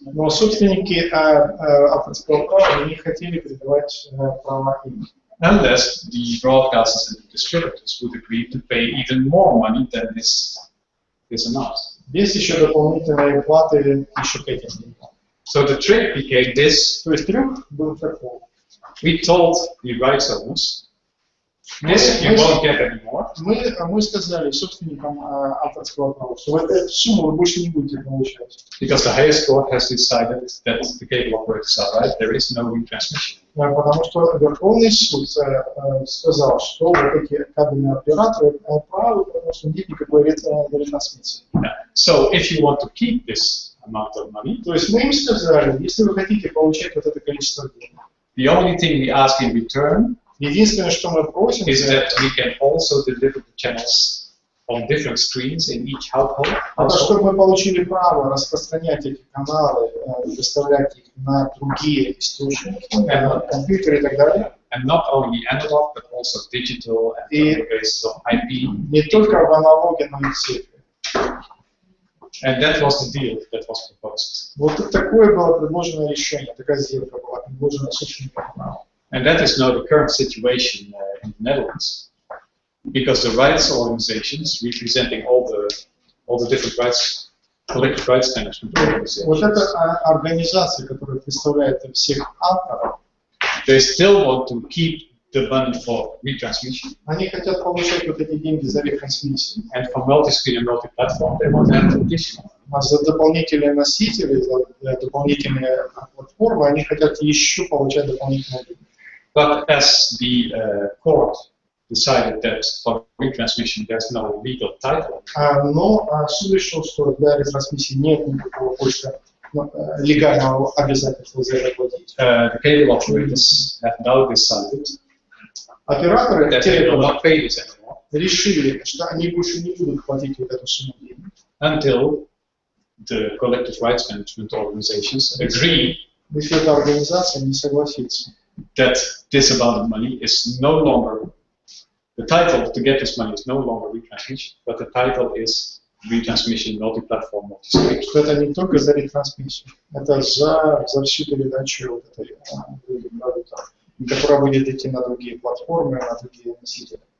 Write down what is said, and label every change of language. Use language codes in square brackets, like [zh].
[ru] Но собственники авторского права не хотели передавать права им. [en] Unless the broadcasters and the distributors would agree to pay even more money than this amount. [ru] Есть еще дополнительные платы еще к этим деньгам. [en] So the trick became this. [ru] То есть трюк был такой. [en] We told the rights owners, this you won't get anymore. [ru] Мы сказали собственникам авторского права, что вот эту сумму вы больше не будете получать. [en] Because the highest court has decided that the cable operators are right, there is no retransmission. [ru] Потому что Верховный суд сказал, что вот эти кабельные операторы правы, потому что нет никакой ретрансмиссии. [en] So if you want to keep this amount of money, [ru] то есть мы им сказали, если вы хотите получать вот это количество денег, [en] the only thing we ask in return [ru] единственное, что мы просим, [en] is that we can also deliver the channels on different screens in each household. [ru] Это чтобы мы получили право распространять эти каналы, доставлять их на другие источники, на компьютеры и так далее. [en] And not only analog, but also digital and on the basis of IP. [ru] Не только в аналоге, но и в цифре. [en] And that was the deal that was proposed. [ru] Вот такое было предложено решение, такая сделка была предложена собственникам права. [en] And that is now the current situation in the Netherlands, because the rights organizations representing all the different rights, collective rights management organizations. [ru] Вот эта организация, которая представляет всех авторов, [en] they still want to keep the money for retransmission. [ru] Они хотят получать вот эти деньги за ретрансмиссию. [en] And for multi-screen and multi-platform, they want to have additional. [ru] А за дополнительные носители, за дополнительные платформы, они хотят еще получать дополнительные деньги. [en] But as the court decided that for retransmission there's no legal title. [ru] Но суд решил, что для ретрансмиссии нет никакого больше легального обязательства за это платить. [en] The cable operators have now decided [ru] операторы [en] that they will not pay this anymore. [ru] Решили, что они больше не будут платить вот эту сумму денег. [en] Until the collective rights management organizations agree. [ru] Если эта организация не согласится. [en] That this amount of money is no longer, the title to get this money is no longer retransmission, but the title is retransmission, multi-platform, multi-screen. [ru] Это не только за ретрансмиссию, это за всю передачу вот этой продукта, которая будет идти на другие платформы, на другие носители.